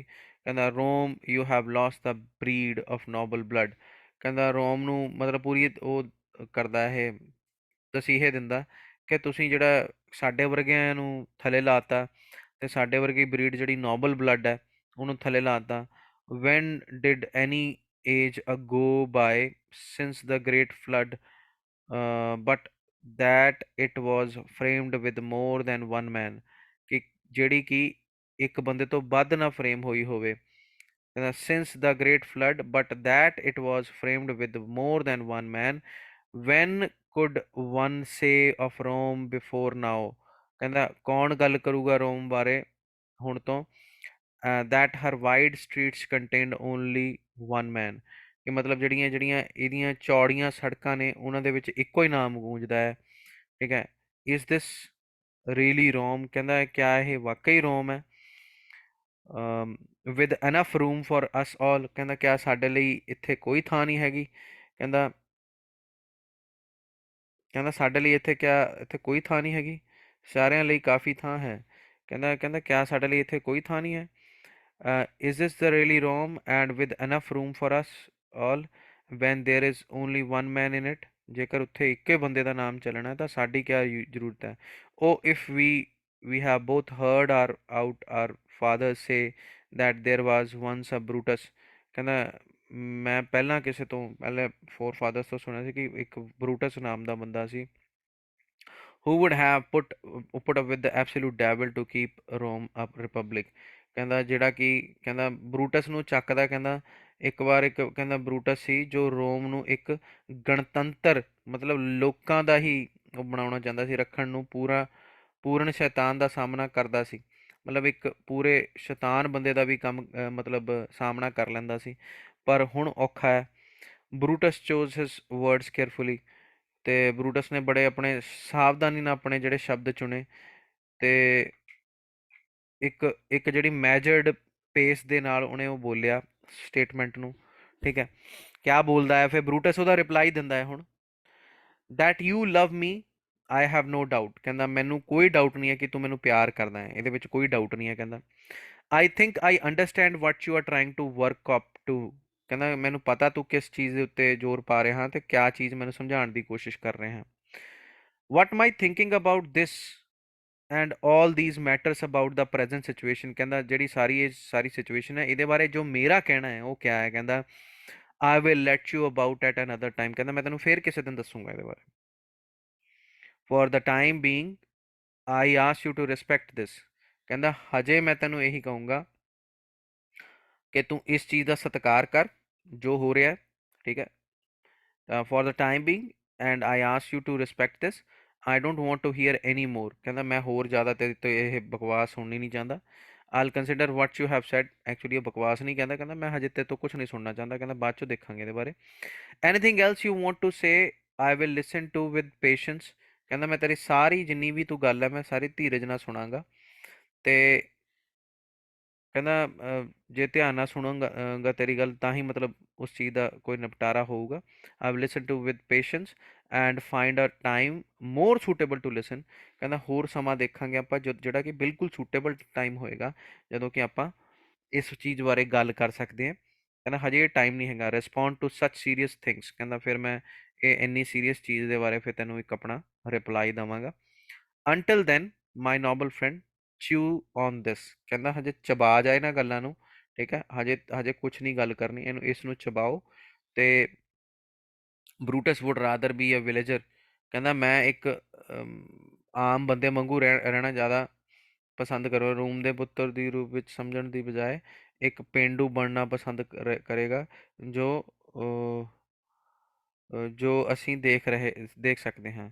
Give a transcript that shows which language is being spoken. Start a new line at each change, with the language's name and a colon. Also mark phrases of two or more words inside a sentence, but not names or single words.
English: ਕਹਿੰਦਾ Rome you have lost the breed of noble blood.
Punjabi: ਕਹਿੰਦਾ ਰੋਮ ਨੂੰ ਮਤਲਬ ਪੂਰੀ ਉਹ ਕਰਦਾ ਇਹ, ਤਸੀਹੇ ਦਿੰਦਾ ਕਿ ਤੁਸੀਂ ਜਿਹੜਾ ਸਾਡੇ ਵਰਗਿਆਂ ਨੂੰ ਥੱਲੇ ਲਾਤਾ, ਤੇ ਸਾਡੇ ਵਰਗੀ ਬਰੀਡ ਜਿਹੜੀ ਨੋਬਲ ਬਲੱਡ ਹੈ ਉਹਨੂੰ ਥੱਲੇ ਲਾਤਾ।
English: when did any age ago by since the great flood, but that it was framed with more than one man,
Punjabi: ਕਿ ਜਿਹੜੀ ਕਿ ਇੱਕ ਬੰਦੇ ਤੋਂ ਵੱਧ ਨਾ ਫਰੇਮ ਹੋਈ ਹੋਵੇ।
English: ਕਹਿੰਦਾ since the great flood but that it was framed with more than one man, when could one say of Rome before now।
Punjabi: ਕਹਿੰਦਾ ਕੌਣ ਗੱਲ ਕਰੂਗਾ ਰੋਮ ਬਾਰੇ ਹੁਣ ਤੋਂ,
English: that her wide streets contained only one man,
Punjabi: ਕਿ ਮਤਲਬ ਜਿਹੜੀਆਂ ਜਿਹੜੀਆਂ ਇਹਦੀਆਂ ਚੌੜੀਆਂ ਸੜਕਾਂ ਨੇ ਉਹਨਾਂ ਦੇ ਵਿੱਚ ਇੱਕੋ ਹੀ ਨਾਮ ਗੂੰਜਦਾ ਹੈ। ਠੀਕ ਹੈ,
English: is this really Rome।
Punjabi: ਕਹਿੰਦਾ ਕਿਆ ਇਹ ਵਾਕਈ ਰੋਮ ਹੈ।
English: with enough room for us all।
Punjabi: ਕਹਿੰਦਾ ਕਿਆ ਸਾਡੇ ਲਈ ਇੱਥੇ ਕੋਈ ਥਾਂ ਨਹੀਂ ਹੈਗੀ। ਕਹਿੰਦਾ ਕਹਿੰਦਾ ਸਾਡੇ ਲਈ ਇੱਥੇ ਕੋਈ ਥਾਂ ਨਹੀਂ ਹੈਗੀ, ਸਾਰਿਆਂ ਲਈ ਕਾਫੀ ਥਾਂ ਹੈ। ਕਹਿੰਦਾ ਕਿਆ ਸਾਡੇ ਲਈ ਇੱਥੇ ਕੋਈ ਥਾਂ ਨਹੀਂ ਹੈ।
English: is this the really Rome and with enough room for us all when there is only one man in it।
Punjabi: ਜੇਕਰ ਉੱਥੇ ਇੱਕੇ ਬੰਦੇ ਦਾ ਨਾਮ ਚੱਲਣਾ ਤਾਂ ਸਾਡੀ ਕਿਆ ਜ਼ਰੂਰਤ ਹੈ।
English: oh if we have both heard our fathers say that there was once a Brutus।
Punjabi: ਕਹਿੰਦਾ ਮੈਂ ਪਹਿਲਾਂ ਕਿਸੇ ਤੋਂ ਪਹਿਲੇ ਫੋਰ ਫਾਦਰਸ ਤੋਂ ਸੁਣਿਆ ਸੀ ਕਿ ਇੱਕ ਬਰੂਟਸ ਨਾਮ ਦਾ ਬੰਦਾ ਸੀ,
English: who would have put up with the absolute devil to keep Rome a republic।
Punjabi: ਕਹਿੰਦਾ ਜਿਹੜਾ ਕਿ ਕਹਿੰਦਾ ਬਰੂਟਸ ਨੂੰ ਚੱਕਦਾ। ਕਹਿੰਦਾ ਇੱਕ ਵਾਰ ਇੱਕ ਕਹਿੰਦਾ ਬਰੂਟਸ ਸੀ ਜੋ ਰੋਮ ਨੂੰ ਇੱਕ ਗਣਤੰਤਰ ਮਤਲਬ ਲੋਕਾਂ ਦਾ ਹੀ ਉਹ ਬਣਾਉਣਾ ਚਾਹੁੰਦਾ ਸੀ, ਰੱਖਣ ਨੂੰ ਪੂਰਨ ਸ਼ੈਤਾਨ ਦਾ ਸਾਹਮਣਾ ਕਰਦਾ ਸੀ। ਮਤਲਬ ਇੱਕ ਪੂਰੇ ਸ਼ੈਤਾਨ ਬੰਦੇ ਦਾ ਵੀ ਕੰਮ ਮਤਲਬ ਸਾਹਮਣਾ ਕਰ ਲੈਂਦਾ ਸੀ, ਪਰ ਹੁਣ ਔਖਾ ਹੈ। ਬਰੂਟਸ
English: chose his words carefully,
Punjabi: ਤੇ ਬਰੂਟਸ ਨੇ ਬੜੇ ਆਪਣੇ ਸਾਵਧਾਨੀ ਨਾਲ ਆਪਣੇ ਜਿਹੜੇ ਸ਼ਬਦ ਚੁਣੇ, ਤੇ ਇੱਕ ਇੱਕ ਜਿਹੜੀ
English: measured pace
Punjabi: ਦੇ ਨਾਲ ਉਹਨੇ ਉਹ ਬੋਲਿਆ ਸਟੇਟਮੈਂਟ ਨੂੰ। ਠੀਕ ਹੈ, ਕਿਆ ਬੋਲਦਾ ਹੈ ਫਿਰ ਬਰੂਟਸ, ਉਹਦਾ ਰਿਪਲਾਈ ਦਿੰਦਾ ਹੈ ਹੁਣ,
English: that you love me I have no doubt।
Punjabi: ਕਹਿੰਦਾ ਮੈਨੂੰ ਕੋਈ ਡਾਊਟ ਨਹੀਂ ਹੈ ਕਿ ਤੂੰ ਮੈਨੂੰ ਪਿਆਰ ਕਰਦਾ ਹੈ, ਇਹਦੇ ਵਿੱਚ ਕੋਈ ਡਾਊਟ ਨਹੀਂ ਹੈ।
English: ਕਹਿੰਦਾ I think I understand what you are trying to work up to।
Punjabi: ਕਹਿੰਦਾ ਮੈਨੂੰ ਪਤਾ ਤੂੰ ਕਿਸ ਚੀਜ਼ ਦੇ ਉੱਤੇ ਜ਼ੋਰ ਪਾ ਰਿਹਾ ਹਾਂ ਤੇ ਕਿਆ ਚੀਜ਼ ਮੈਨੂੰ ਸਮਝਾਉਣ ਦੀ ਕੋਸ਼ਿਸ਼ ਕਰ ਰਿਹਾ ਹਾਂ।
English: what am I thinking about this and all these matters about the present situation।
Punjabi: ਕਹਿੰਦਾ ਜਿਹੜੀ ਇਹ ਸਾਰੀ ਸਿਚੁਏਸ਼ਨ ਹੈ ਇਹਦੇ ਬਾਰੇ ਜੋ ਮੇਰਾ ਕਹਿਣਾ ਹੈ ਉਹ ਕਿਆ ਹੈ।
English: ਕਹਿੰਦਾ I will let you about at another time।
Punjabi: ਕਹਿੰਦਾ ਮੈਂ ਤੈਨੂੰ ਫੇਰ ਕਿਸੇ ਦਿਨ ਦੱਸੂਗਾ ਇਹਦੇ ਬਾਰੇ।
English: for the time being I ask you to respect this।
Punjabi: ਕਹਿੰਦਾ ਹਜੇ ਮੈਂ ਤੈਨੂੰ ਇਹੀ ਕਹੂੰਗਾ ਕਿ ਤੂੰ ਇਸ ਚੀਜ਼ ਦਾ ਸਤਿਕਾਰ ਕਰ ਜੋ ਹੋ ਰਿਹਾ ਹੈ। ਠੀਕ ਹੈ,
English: for the time being and I ask you to respect this। I don't want to hear any more।
Punjabi: ਕਹਿੰਦਾ ਮੈਂ ਹੋਰ ਜ਼ਿਆਦਾ ਤੇਰੇ ਤੋਂ ਇਹ ਬਕਵਾਸ ਸੁਣਨੀ ਨਹੀਂ ਚਾਹੁੰਦਾ।
English: I'll consider what you have said।
Punjabi: ਐਕਚੁਅਲੀ ਇਹ ਬਕਵਾਸ ਨਹੀਂ ਕਹਿੰਦਾ, ਕਹਿੰਦਾ ਮੈਂ ਹਜੇ ਤੇਰੇ ਤੋਂ ਕੁਝ ਨਹੀਂ ਸੁਣਨਾ ਚਾਹੁੰਦਾ। ਕਹਿੰਦਾ ਬਾਅਦ ਚੋਂ ਦੇਖਾਂਗੇ ਇਹਦੇ ਬਾਰੇ।
English: anything else you want to say I will listen to with patience।
Punjabi: ਕਹਿੰਦਾ ਮੈਂ ਤੇਰੀ ਸਾਰੀ ਜਿੰਨੀ ਵੀ ਤੂੰ ਗੱਲ ਹੈ ਮੈਂ ਸਾਰੀ ਧੀਰਜ ਨਾਲ ਸੁਣਾਂਗਾ, ਤੇ ਕਹਿੰਦਾ ਜੇ ਧਿਆਨ ਨਾਲ ਸੁਣਾਂਗਾ ਤੇਰੀ ਗੱਲ ਤਾਂ ਹੀ ਮਤਲਬ ਉਸ ਚੀਜ਼ ਦਾ ਕੋਈ ਨਿਪਟਾਰਾ ਹੋਊਗਾ।
English: I will listen to with patience and find a time more suitable to listen।
Punjabi: ਕਹਿੰਦਾ ਹੋਰ ਸਮਾਂ ਦੇਖਾਂਗੇ ਆਪਾਂ ਜਿਹੜਾ ਕਿ ਬਿਲਕੁਲ
English: suitable time
Punjabi: ਹੋਏਗਾ ਜਦੋਂ ਕਿ ਆਪਾਂ ਇਸ ਚੀਜ਼ ਬਾਰੇ ਗੱਲ ਕਰ ਸਕਦੇ ਹਾਂ। ਕਹਿੰਦਾ ਹਜੇ ਇਹ ਟਾਈਮ ਨਹੀਂ ਹੈਗਾ।
English: respond to such serious things.
Punjabi: ਕਹਿੰਦਾ ਫਿਰ ਮੈਂ ਇਹ ਇੰਨੀ ਸੀਰੀਅਸ ਚੀਜ਼ ਦੇ ਬਾਰੇ ਫਿਰ ਤੈਨੂੰ ਇੱਕ ਆਪਣਾ ਰਿਪਲਾਈ ਦੇਵਾਂਗਾ।
English: until then my noble friend chew on this।
Punjabi: ਕਹਿੰਦਾ ਹਜੇ ਚਬਾ ਜਾ ਇਹਨਾਂ ਗੱਲਾਂ ਨੂੰ। ਠੀਕ ਹੈ, ਹਜੇ ਹਜੇ ਕੁਝ ਨਹੀਂ ਗੱਲ ਕਰਨੀ, ਇਹਨੂੰ ਇਸ ਨੂੰ ਚਬਾਓ।
English: ਤੇ ਬਰੂਟਸ would rather be a villager.
Punjabi: ਕਹਿੰਦਾ ਮੈਂ ਇੱਕ ਆਮ ਬੰਦੇ ਵਾਂਗੂ ਰਹਿਣਾ ਜ਼ਿਆਦਾ ਪਸੰਦ ਕਰੋ, ਰੂਮ ਦੇ ਪੁੱਤਰ ਦੀ ਰੂਪ ਵਿੱਚ ਸਮਝਣ ਦੀ ਬਜਾਏ ਇੱਕ ਪੇਂਡੂ ਬਣਨਾ ਪਸੰਦ ਕਰੇਗਾ ਜੋ ਜੋ ਅਸੀਂ ਦੇਖ ਸਕਦੇ ਹਾਂ।